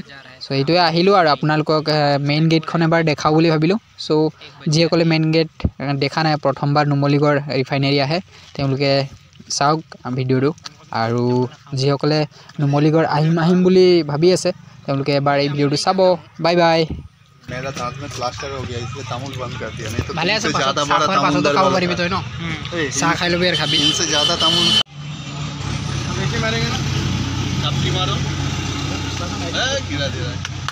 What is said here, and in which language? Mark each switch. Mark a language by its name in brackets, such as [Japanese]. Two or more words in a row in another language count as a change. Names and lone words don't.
[Assamese] সো এইটোৱে আহিলো আৰু আপোনালোকক মেইন গেটখন এবাৰ দেখাও বুলি ভাবিলো। সো যিসকলে মেইন গেট দেখা নাই প্ৰথমবাৰ নুমলীগড় ৰিফাইনাৰী আহে তেওঁলোকে চাওক ভিডিওটো। আৰু যিসকলে নুমলীগড় আহিম বুলি ভাবি আছে তেওঁলোকে এবাৰ এই ভিডিওটো চাব। বাই বাই। [Hindi] मेरा दांत में प्लास्टर हो गया इसलिए तामुल बंद कर दिया, नहीं तो [Assamese] ভালে আছে [Hindi] इनसे ज्यादा बड़ा तामुल [Assamese] খাব পাৰিবি তই ন চাহ খাই লবি আৰু খাবি। [Hindi] इनसे ज्यादा तामुल देखिए मारेंगे ना, चपटी मारो गिरा दे रहा है।